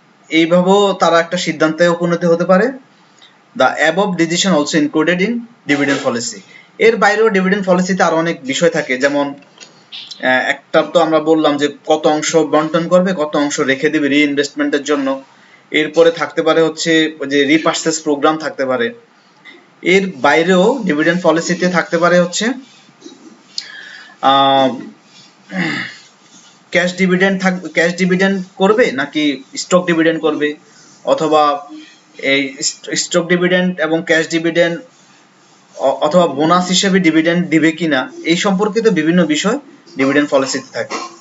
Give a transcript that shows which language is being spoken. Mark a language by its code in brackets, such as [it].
[bn] এইভাবেও তারা একটা সিদ্ধান্তে উপনীত হতে পারে। [en] The above decision also included in dividend policy. [bn] এর বাইরেও ডিভিডেন্ড পলিসিতে আরো অনেক বিষয় থাকে, যেমন একটা তো আমরা বললাম যে কত অংশ বন্টন করবে, কত অংশ রেখে দিবে রিইনভেস্টমেন্টের জন্য। এরপরে থাকতে পারে হচ্ছে যে রিপারচেজ প্রোগ্রাম থাকতে পারে। এর বাইরেও ডিভিডেন্ড পলিসিতে থাকতে পারে হচ্ছে ক্যাশ ডিভিডেন্ড করবে নাকি স্টক ডিভিডেন্ড করবে, অথবা এই স্টক ডিভিডেন্ড এবং ক্যাশ ডিভিডেন্ড অথবা বোনাস হিসেবে ডিভিডেন্ড দিবে কিনা, এই সম্পর্কিত বিভিন্ন বিষয় ডিভিডেন্ড পলিসিতে থাকে।